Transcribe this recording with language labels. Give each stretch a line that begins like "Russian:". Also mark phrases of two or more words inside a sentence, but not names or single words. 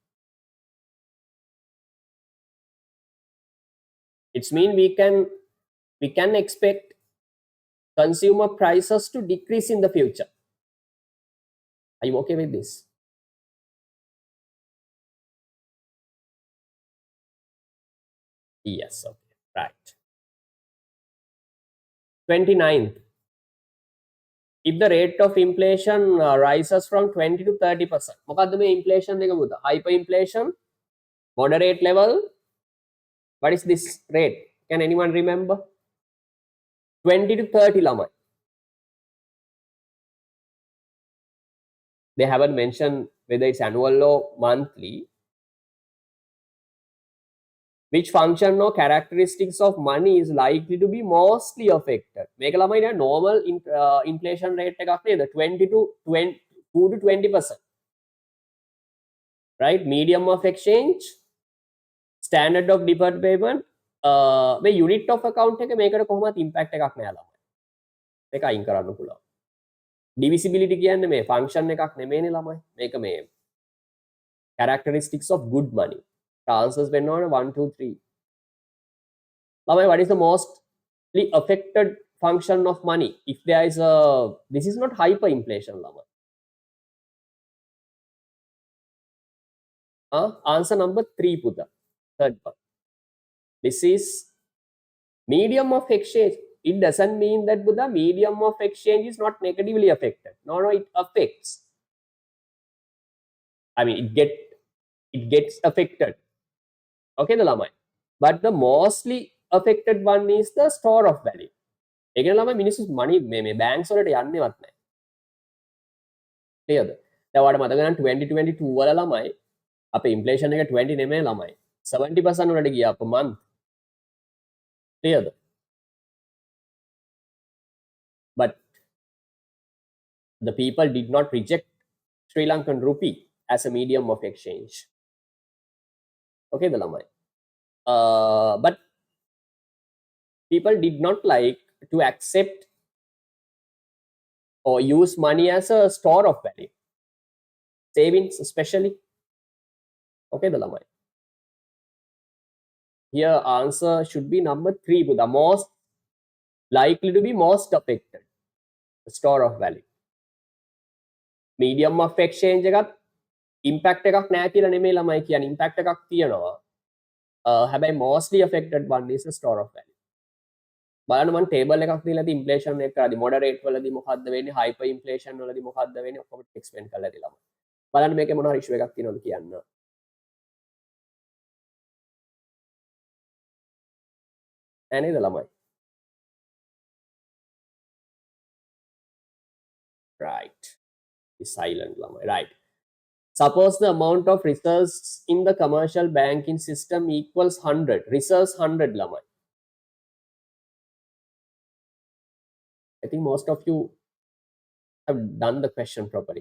English: it's mean we can expect consumer prices to decrease in the future Are you okay with this? Yes, okay, right. 29th. If the rate of inflation rises from 20 to 30%,
Sinhala: මොකද්ද මේ inflation එක පුතා?
English: Hyperinflation, moderate level. What is this rate? Can anyone remember?
Sinhala: 20 to 30 ළමයි.
English: They haven't mentioned whether it's annual or monthly. Which function or characteristics of money is likely to be mostly affected?
Sinhala: මේක ළමයි නේද
English: normal inflation rate
Sinhala: එකක් නේද?
English: 20 to 20%. Right? Medium of exchange, standard of deferred payment, මේ unit of account
Sinhala: එක මේකට කොහොමවත්
English: impact
Sinhala: එකක් නෑ ළමයි. මේක අයින් කරන්න පුළුවන්. Divisibility කියන්නේ මේ function එකක් නෙමෙයිනේ ළමයි. මේක මේ
English: characteristics of good money.
Sinhala: Answers වෙන්න ඕන 1 2 3. ළමයි,
English: what is the mostly affected function of money? If there is a, this is not hyperinflation ළමයි. Answer number 3 පුතා. Third one. This is medium of exchange. It doesn't mean that Buddha medium of exchange is not negatively affected. No, it affects. I mean, it gets affected. Okay, the lamai. But the mostly affected one is the store of value. Again,
Sinhala: lamai මිනිස්සු money මේ banks වලට යන්නේවත් නැහැ. Clearද? දැන් ඔයාලට මතක නම් 2022 වල ළමයි අපේ inflation එක 20 නෙමෙයි ළමයි. 70% වලට ගියා
English: per month.
Sinhala: Clearද?
English: But the people did not reject Sri Lankan rupee as a medium of exchange. Okay, the lamai. But people did not like to accept or use money as a store of value. Savings especially. Okay, the lamai. Here answer should be number 3. The most likely to be most affected. The store of value. Medium of exchange එකත් impact
Sinhala: එකක් නැහැ කියලා නෙමෙයි ළමයි කියන්නේ,
English: impact
Sinhala: එකක් තියෙනවා.
English: හැබැයි mostly affected one is the store of value.
Sinhala: බලන්න මම table එකක් දීලා තියෙ inflation එක කරද්දි moderate වලදී මොකද්ද වෙන්නේ,
English: hyper inflation
Sinhala: වලදී මොකද්ද වෙන්නේ ඔක්කොම explain කරලා දෙලා ළමයි. බලන්න මේකේ මොනවා issue එකක් තියෙනවද කියන්න. නේද ළමයි?
English: Right. It's silent ළමයි. Right. Suppose the amount of reserves in the commercial banking system equals 100. Reserves 100 ළමයි. I think most of you have done the question properly.